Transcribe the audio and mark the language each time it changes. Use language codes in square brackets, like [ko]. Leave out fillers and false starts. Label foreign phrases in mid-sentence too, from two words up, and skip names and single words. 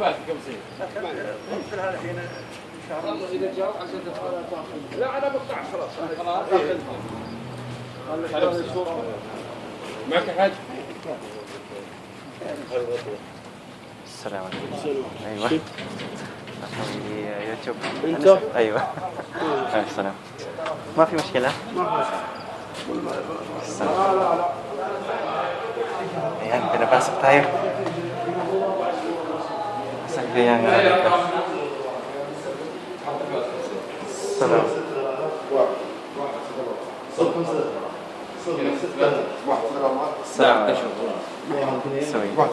[ar] السلام عليكم. ايوه اخوي يوتيوب. ايوه السلام. ما في مشكله. السلام. [tl] Ayan, pinapasok tayo. Saan kaya nga dito? Salam. Sorry.